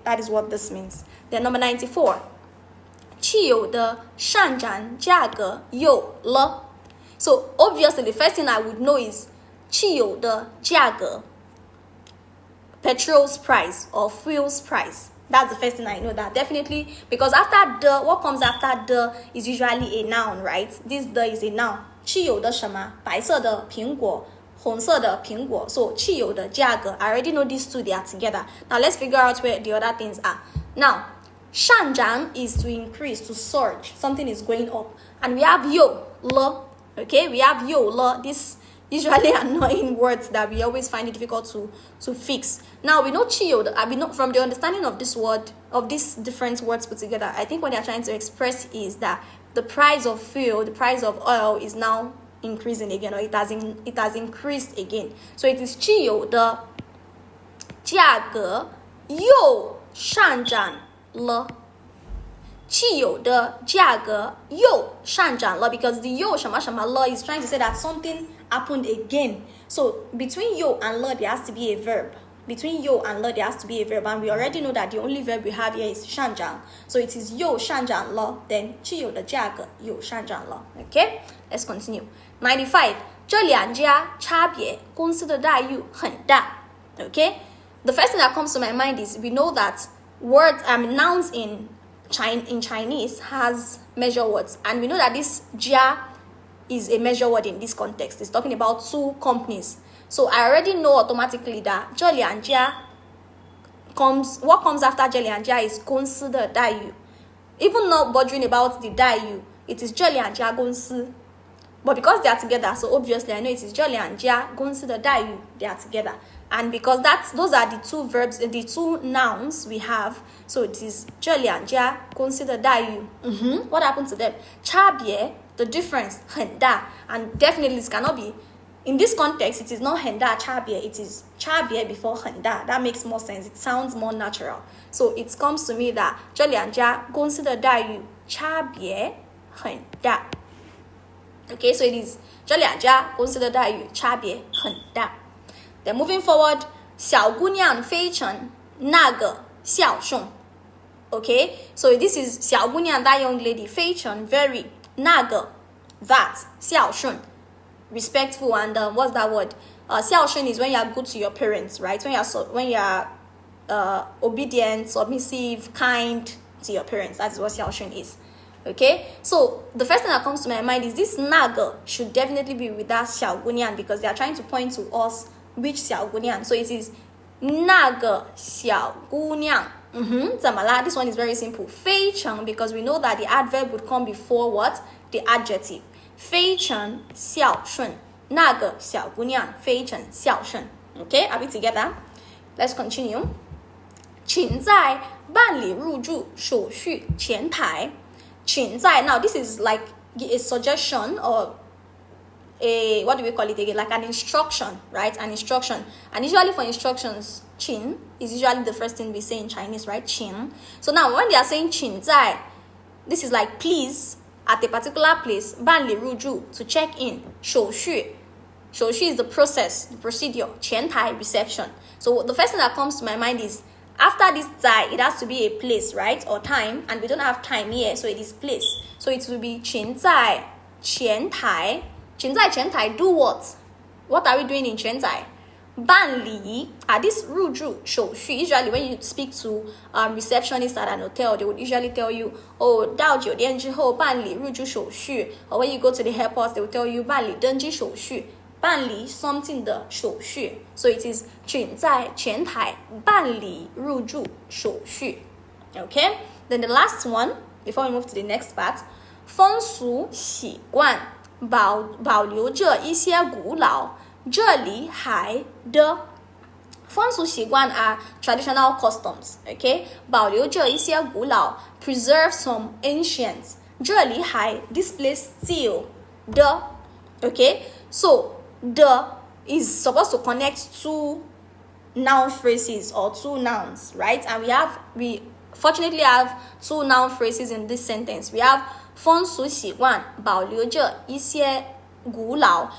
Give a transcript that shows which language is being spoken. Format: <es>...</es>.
<en>That is what this means. Then number 94.</en> <zh>汽油的上涨价格有了.</zh> <en>So obviously the first thing I would know is 汽油的价格, petrol's price or fuel's price. That's the first thing I know, that definitely, because after the, what comes after the is usually a noun, right? This the is a noun.</en> <zh>汽油的什么？白色的苹果，红色的苹果. So 汽油的价格.</zh> <en>I already know these two, they are together. Now let's figure out where the other things are. Now 上涨 is to increase, to surge. Something is going up. And we have 有了. Okay, we have 有了. This usually annoying words that we always find it difficult to fix. Now we know 汽油的, we know from the understanding of this word, of these different words put together, I think what they are trying to express is that the price of fuel, the price of oil is now increasing again, or it has increased again. So it is</en> <zh>汽油的价格又上涨了. 汽油的价格又上涨了</zh> <en>because the 又什么什么了 is trying to say that something happened again. So between 又 and 了 there has to be a verb. Between 又 and 了 there has to be a verb, and we already know that the only verb we have here is 上涨. So it is</en> <zh>又上涨了 then 汽油的价格又上涨了.</zh> <en>Okay, let's continue. 95.</en> <zh>这两家差别公司的待遇很大.</zh> <en>Okay, the first thing that comes to my mind is we know that words, nouns in Chinese has measure words, and we know that this jia is a measure word in this context. It's talking about 2 companies. So I already know automatically that 这两家 what comes after 这两家 is 公司的待遇. Even not bothering about the 待遇, it is 这两家公司. But because they are together, so obviously I know it is 这两家公司的待遇, they are together. And because those are the 2 verbs, the 2 nouns we have, so it is 这两家公司的待遇. What happened to them? 差别, the difference, 很大. And definitely this cannot be, in this context, it is not 很大差别, it is 差别 before 很大. That makes more sense.</en> <zh>It sounds more natural.</zh> <en>So it comes to me that</en> <zh>这两家公司的待遇差别很大.</zh> <en>Okay, so it is</en> <zh>这两家公司的待遇差别很大。</zh> <en>Then moving forward,</en> <zh>小姑娘非常那个孝顺。</zh> <en>Okay, so this is 小姑娘 that young lady 非常 very 那个 that 孝顺 respectful and what's that word? 孝顺 is when you are good to your parents, right? When you are obedient, submissive, kind to your parents. That's what 孝顺 is. Okay, so the first thing that comes to my mind is this 那个 should definitely be with that 小姑娘 because they are trying to point to us which 小姑娘. So it is</en> <zh>那个小姑娘。怎么啦?</zh> <en>This one is very simple. 非常 because we know that the adverb would come before what? The adjective.</en> <zh>非常孝顺。那个小姑娘非常孝顺。</zh> <en>Okay, are we together? Let's continue.</en> <zh>请在办理入住手续前台。</zh> <en>请在 now this is like a suggestion or a what do we call it again? Like an instruction, right? An instruction. And usually for instructions, 请 is usually the first thing we say in Chinese, right?</en> <zh>请.</zh> <en>So now when they are saying 请在, this is like please at a particular place, 办理入住 to check in, 手续. 手续 is the process, the procedure, 前台 reception. So the first thing that comes to my mind is after this 在, it has to be a place, right? Or time, and we don't have time here, so it is place. So it will be 请在前台. 请在前台 do what? What are we doing in 前台? 办理 this 入住手续 usually when you speak to receptionists at an hotel, they would usually tell you, oh,</en> <zh>到酒店之后办理入住手续.</zh> <en>Or when you go to the airport, they will tell you</en> <zh>办理登机手续. 办理 something 的手续.</zh> <en>So it is</en> <zh>请在前台办理入住手续.</zh> <en>Okay? Then the last one, before we move to the next part,</en> <zh>风俗习惯保留着一些古老这里还的风俗习惯</zh> <en>are traditional customs, okay? 保留着一些古老 preserve some ancient 这里还 this place still 的 okay? So the is supposed to connect two noun phrases or two nouns, right? And we fortunately have two noun phrases in this sentence. We have</en> <zh>风俗习惯保留着一些古老.</zh>